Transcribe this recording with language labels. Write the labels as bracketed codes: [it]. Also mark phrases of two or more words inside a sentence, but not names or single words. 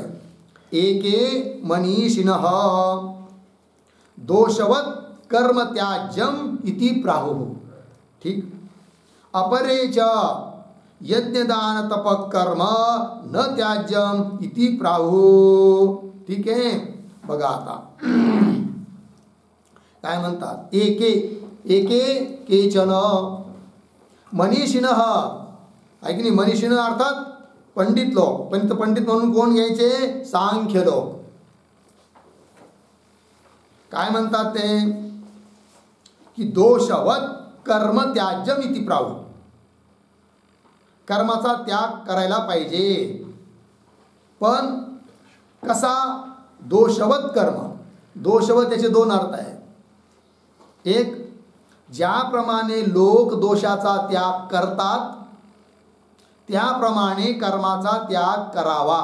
[sa] एके मनीषिणः दोषवत कर्म त्याज्यम इति प्राहुः. [mr] ठीक. [sa] अपरे च यज्ञदान तपः कर्म न त्याज्यम इति प्राहुः. [mr] ठीक आहे. बघा आता काय म्हणतात. [sa] एके, एके केचन मनीषिणः [mr] आहे की नाही. मनीषिण अर्थात पंडित लोक. पण पंडित म्हणून कोण घ्यायचे. सांख्य लोक. काय म्हणतात ते की [sa] दोषवत कर्म त्याज्यम इति प्राहुः. [mr] कर्माचा त्याग करायला पाहिजे, पण कसा. [sa] दोषवत कर्म. [mr] दोषवत त्याचे दोन अर्थ आहेत. एक, ज्याप्रमाणे लोक दोषाचा त्याग करतात त्याप्रमाणे कर्माचा त्याग करावा.